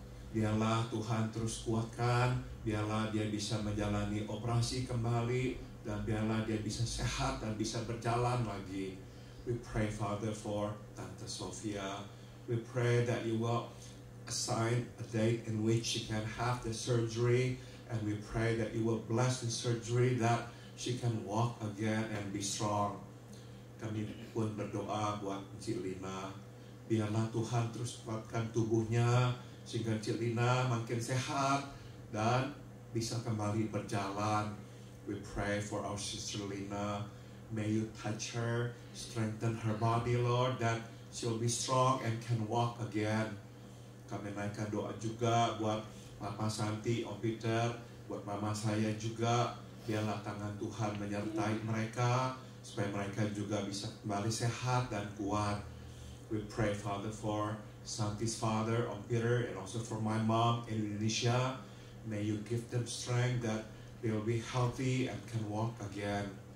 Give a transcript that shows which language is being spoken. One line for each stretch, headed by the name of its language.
Indonesian: Biarlah Tuhan terus kuatkan, biarlah dia bisa menjalani operasi kembali, dan biarlah dia bisa sehat dan bisa berjalan lagi.
English: We pray, Father, for Tante Sofia. We pray that you will assign a date in which she can have the surgery, and we pray that you will bless the surgery, that she can walk again and be strong.
Indonesian: Kami pun berdoa buat Cik Lina. Biarlah Tuhan terus kuatkan tubuhnya sehingga Cik Lina makin sehat dan bisa kembali berjalan.
English: We pray for our sister Lina. May you touch her, strengthen her body, Lord, that she'll be strong and can walk again.
Indonesian: Kami naikkan doa juga buat Papa Santi, Om Peter, buat mama saya juga. Biarlah tangan Tuhan menyertai mereka, supaya mereka juga bisa kembali sehat dan kuat.
English: We pray, Father, for Santi's father, Om Peter, and also for my mom in Indonesia. May you give them strength that they will be healthy and can walk again.